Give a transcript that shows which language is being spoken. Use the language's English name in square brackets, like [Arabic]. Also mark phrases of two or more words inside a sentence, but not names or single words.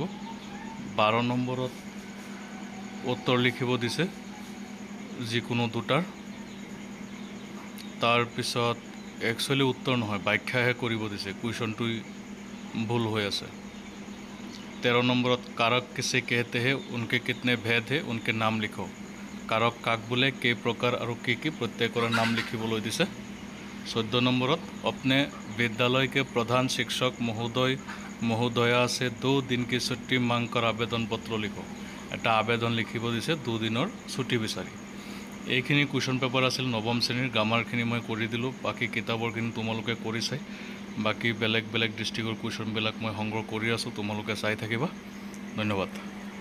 [Assamese] 12 নম্বৰত উত্তৰ লিখিব দিছে যিকোনো 2টাৰ। তাৰপিছত একচুৱেলি উত্তৰ নহয়, ব্যাখ্যাহে কৰিব দিছে, কুৱেশ্যনটো ভুল হৈ আছে। [Hindi] 13 নম্বৰত कारक किसे कहते हैं, उनके कितने भेद है, उनके नाम लिखो। [Assamese] কাৰক কাক বোলে, কেই প্ৰকাৰ আৰু কি কি, প্ৰত্যেকৰে নাম লিখিবলৈ দিছে। [Hindi] 14 নম্বৰত अपने विद्यालय के प्रधान शिक्षक महोदय महोदया से 2 दिन की छुट्टी मांग कर आवेदन पत्र लिखो। [Assamese] এটা আবেদন লিখিব দিছে 2 দিনৰ ছুটি বিচাৰি। এইখিনি কুৱেশ্যন পেপাৰ আছিল 9ম শ্ৰেণীৰ। গ্ৰামাৰখিনি মই কৰি দিলোঁ, বাকী কিতাপৰখিনি তোমালোকে কৰি চাই। বাকী বেলেগ বেলেগ ডিষ্ট্ৰিক্টৰ কুৱেশ্যনবিলাক মই সংগ্ৰহ কৰি আছোঁ, তোমালোকে চাই থাকিবা। ধন্যবাদ।